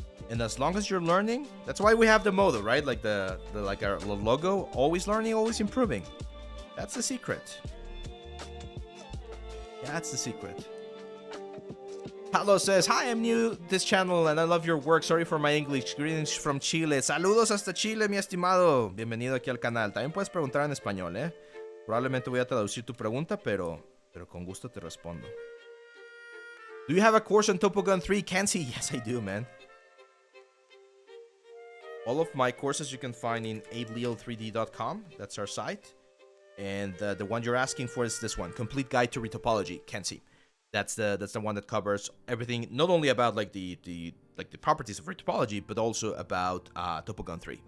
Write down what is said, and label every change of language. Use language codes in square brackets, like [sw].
[en] And as long as you're learning, that's why we have the motto, right? Like like our logo, always learning, always improving. That's the secret. That's the secret. Pablo says, hi, I'm new to this channel and I love your work. Sorry for my English. Greetings from Chile. [es] Saludos hasta Chile, mi estimado. Bienvenido aquí al canal. También puedes preguntar en español, ¿eh? Probablemente voy a traducir tu pregunta, pero con gusto te respondo. [en] Do you have a course on Topo Gun 3? Kenzie? Yes, I do, man. All of my courses you can find in leal3d.com. That's our site. And the one you're asking for is this one, Complete Guide to Retopology, Kenzie. That's the one that covers everything, not only about like the properties of retopology, but also about Topo Gun 3.